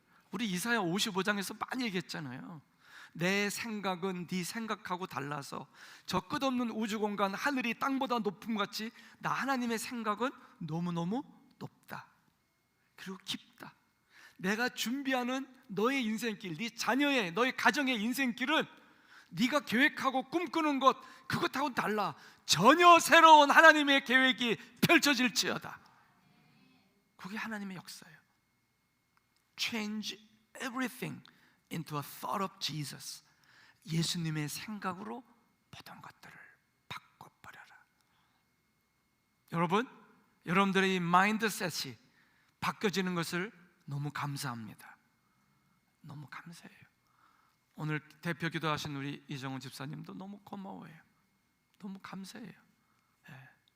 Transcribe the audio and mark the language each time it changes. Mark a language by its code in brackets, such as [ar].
[ko] 우리 이사야 55장에서 많이 얘기했잖아요. 내 생각은 네 생각하고 달라서 저 끝없는 우주공간 하늘이 땅보다 높음같이 나 하나님의 생각은 너무너무 높다. 그리고 깊다. 내가 준비하는 너의 인생길, 네 자녀의, 너의 가정의 인생길은 네가 계획하고 꿈꾸는 것 그것하고는 달라. 전혀 새로운 하나님의 계획이 펼쳐질지어다. 그게 하나님의 역사예요. [en] Change everything into a thought of Jesus. [ko] 예수님의 생각으로 모든 것들을 바꿔버려라. 여러분, 여러분들의 이 마인드셋이 바뀌어지는 것을 너무 감사합니다. 너무 감사해요. 오늘 대표 기도하신 우리 이정훈 집사님도 너무 고마워해요. 너무 감사해요. 예.